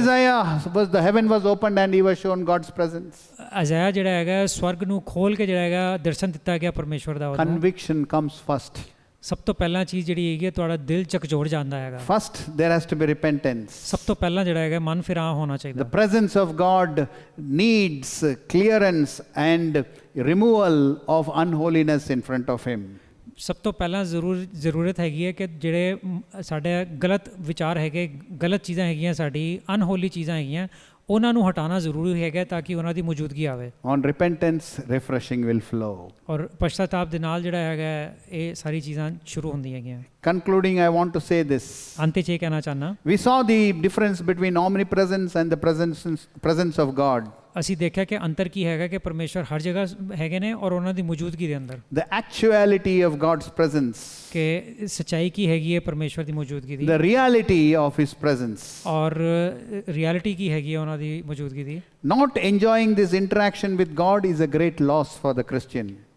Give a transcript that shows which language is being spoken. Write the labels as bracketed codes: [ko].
[en] Isaiah the heaven was opened and he was shown God's presence. [pa] ਅਜ਼ਾਇਆ ਜਿਹੜਾ ਹੈਗਾ ਸਵਰਗ ਨੂੰ ਖੋਲ ਕੇ ਜਿਹੜਾ ਹੈਗਾ ਦਰਸ਼ਨ ਦਿੱਤਾ ਗਿਆ ਪਰਮੇਸ਼ਵਰ ਦਾ। [en] Conviction comes first. [pa] ਸਭ ਤੋਂ ਪਹਿਲਾਂ ਚੀਜ਼ ਜਿਹੜੀ ਹੈਗੀ ਤੁਹਾਡਾ ਦਿਲ ਝਕਝੋਰ ਜਾਂਦਾ ਹੈਗਾ। [en] First there has to be repentance. [pa] ਸਭ ਤੋਂ ਪਹਿਲਾਂ ਜਿਹੜਾ ਹੈਗਾ ਮਨ ਫਿਰਾਂ ਹੋਣਾ ਚਾਹੀਦਾ। [en] The presence of God needs clearance and removal of unholiness in front of him. [pa] ਸਭ ਤੋਂ ਪਹਿਲਾਂ ਜ਼ਰੂਰਤ ਹੈਗੀ ਹੈ ਕਿ ਜਿਹੜੇ ਸਾਡੇ ਗਲਤ ਵਿਚਾਰ ਹੈਗੇ, ਗਲਤ ਚੀਜ਼ਾਂ ਹੈਗੀਆਂ, ਸਾਡੀ ਅਨਹੋਲੀ ਚੀਜ਼ਾਂ ਹੈਗੀਆਂ, ਉਹਨਾਂ ਨੂੰ ਹਟਾਉਣਾ ਜ਼ਰੂਰੀ ਹੈਗਾ ਤਾਂ ਕਿ ਉਹਨਾਂ ਦੀ ਮੌਜੂਦਗੀ ਆਵੇ। [en] On repentance, refreshing will flow. [pa] ਔਰ ਪਛਤਾਤਾਪ ਦੇ ਨਾਲ ਜਿਹੜਾ ਹੈਗਾ ਇਹ ਸਾਰੀ ਚੀਜ਼ਾਂ ਸ਼ੁਰੂ ਹੁੰਦੀਆਂ ਹੈਗੀਆਂ। [en] Concluding, I want to say this. [pa] ਅੰਤ 'ਚ ਇਹ ਕਹਿਣਾ ਚਾਹੁੰਦਾ, [en] We saw the difference between omnipresence and the presence of God. [pa] ਅਸੀਂ ਦੇਖਿਆ ਕਿ ਅੰਤਰ ਕੀ ਹੈਗਾ ਕਿ ਪਰਮੇਸ਼ਵਰ ਹਰ ਜਗ੍ਹਾ ਹੈਗੇ ਨੇ ਔਰ ਉਹਨਾਂ ਦੀ ਮੌਜੂਦਗੀ ਦੇ ਅੰਦਰ [en] The actuality of God's presence. [pa] ਕਿ ਸੱਚਾਈ ਕੀ ਹੈਗੀ ਹੈ ਪਰਮੇਸ਼ਵਰ ਦੀ ਮੌਜੂਦਗੀ ਦੀ, [en] The reality of his presence. [pa] ਔਰ ਰਿਐਲਿਟੀ ਕੀ ਹੈਗੀ ਹੈ ਉਹਨਾਂ ਦੀ ਮੌਜੂਦਗੀ ਦੀ। [en] Not enjoying this interaction with God is a great loss for the Christian.